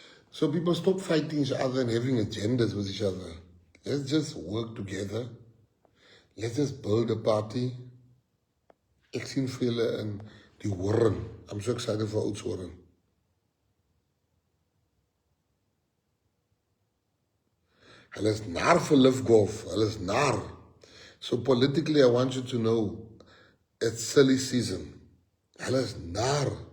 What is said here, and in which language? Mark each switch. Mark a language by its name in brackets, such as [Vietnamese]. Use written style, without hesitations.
[English] So people stop fighting each other and having agendas with each other. Let's just work together. Let's just build a party. [Afrikaans] Ek sien vir julle in die Hoorn. [English] I'm so excited for Oudtshoorn. [Afrikaans] Hulle is naar vir Live Golf. Hulle is naar. [English] So politically, I want you to know, it's silly season. [Afrikaans] Hulle is naar.